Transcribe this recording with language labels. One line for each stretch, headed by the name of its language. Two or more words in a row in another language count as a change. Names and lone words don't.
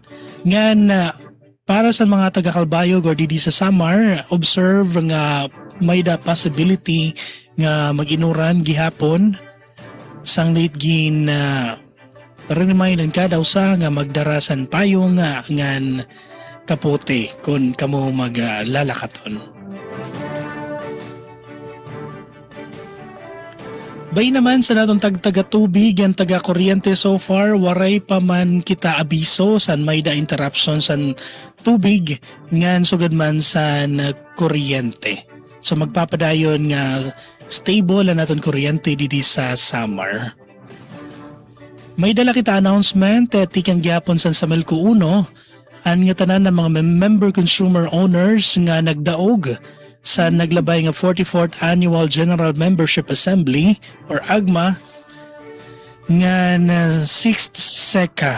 Waray: Nga na para sa mga taga-Calbayog or didi sa Samar, observe nga may da possibility nga mag-inuran gihapon sang late gin remind ka daw sa nga magdarasan payong ngan kapote kung kamo maglalakaton. Bay naman sa natong taga tubig yan taga kuryente so far waray pa man kita abiso san may da interruption san tubig ngan sugad man san kuryente. So magpapadayon nga stable ang naton kuryente didi sa Samar. May dala kita announcement tikang gyapon san Samelco 1 an nga tanan ng mga
English: member consumer owners
Waray: nga nagdaog sa naglabay nga 44th Annual General Membership Assembly or AGMA nga na 6th SECA.